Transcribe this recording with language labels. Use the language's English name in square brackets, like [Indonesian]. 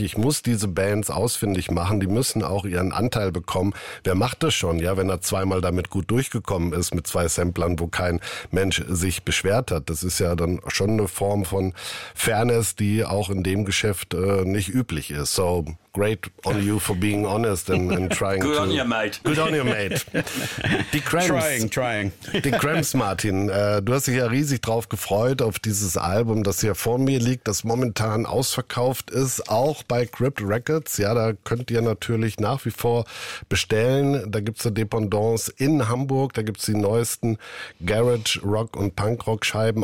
[German] Ich muss diese Bands ausfindig machen, die müssen auch ihren Anteil bekommen. Wer macht das schon, wenn er zweimal damit gut durchgekommen ist mit zwei Samplern, wo kein Mensch sich beschwert hat? Das ist ja dann schon eine Form von Fairness, die auch in dem Geschäft nicht üblich ist. [English] So, great on you for being honest and trying good to... Good on you, mate. Good on you, mate. [German] Die Cramps. [English] Trying. [German] Die Cramps, Martin. Du hast dich ja riesig drauf gefreut auf dieses Album, das hier vor mir liegt, das momentan ausverkauft ist, auch bei Crypt Records. Ja, da könnt ihr natürlich nach wie vor bestellen. Da gibt's eine Dependance in Hamburg. Da gibt's die neuesten Garage Rock und Punk Rock Scheiben.